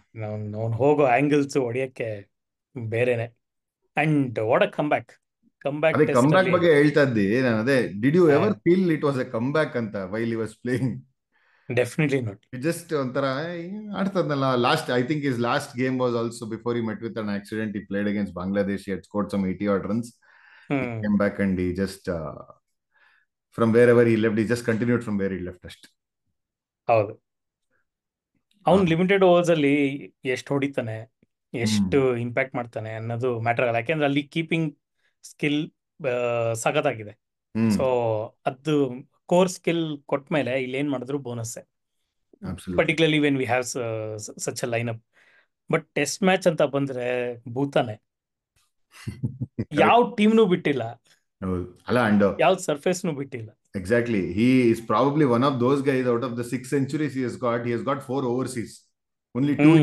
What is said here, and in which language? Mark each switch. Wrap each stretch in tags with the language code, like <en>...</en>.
<kn>ಅವ್ನು ಹೋಗೋ angles ಹೊಡಿಯಕ್ಕೆ ಬೇರೆನೆ.</kn> <en>and what a come back ಅದೇ come test back</en> <kn>ಅಲ್ಲಿ. ಬಗ್ಗೆ ಹೇಳ್ತಾ ಇದ್ದಿ ನಾನು.</kn> <en>ಅದೇ did you ever feel it was a come back ಅಂತ while he was playing? Definitely not.</en> <kn>Just ಒಂಥರ ಆಡ್ತದ್ನಲ್ಲ.</kn> <en>Last I think is last game was also before he met with an accident. He played against Bangladesh. He had scored some 80 odd runs. He hmm came back and he just from wherever he left, he just continued from where he left ಅಷ್ಟೇ.</en> <kn>ಹೌದು. ಅವ್ನು limited overs ಅಲ್ಲಿ ಎಷ್ಟು ಹೊಡಿತಾನೆ, ಹ್ಮ್ ಎಷ್ಟು impact ಮಾಡ್ತಾನೆ ಅನ್ನೋದು matter ಆಗಲ್ಲ. ಯಾಕೆಂದ್ರೆ ಅಲ್ಲಿ ಕೀಪಿಂಗ್ ಸ್ಕಿಲ್ ಸಖತ್ತಾಗಿದೆ. ಹ್ಮ್ ಸೊ ಅದು ಕೋರ್ ಸ್ಕಿಲ್ ಕೊಟ್ಮೇಲೆ ಇಲ್ಲಿ ಏನ್ ಮಾಡಿದ್ರು ಬೋನಸ್ಸೇ,</kn> <en>Absolutely. Particularly when we have such a line up. But test match</en> <kn>ಅಂತ ಬಂದ್ರೆ ಭೂತಾನೆ, ಯಾವ ಟೀಮ್ನು ಬಿಟ್ಟಿಲ್ಲ, ಹೌದು. ಅಲ್ಲ, ಅಂಡ್ ಯಾವ ಸರ್ಫೇಸ್ನು ಬಿಟ್ಟಿಲ್ಲ.</kn> <en>exactly, he is probably one of those guys. Out of the 6 centuries he has got 4 overseas, only 2 in</en>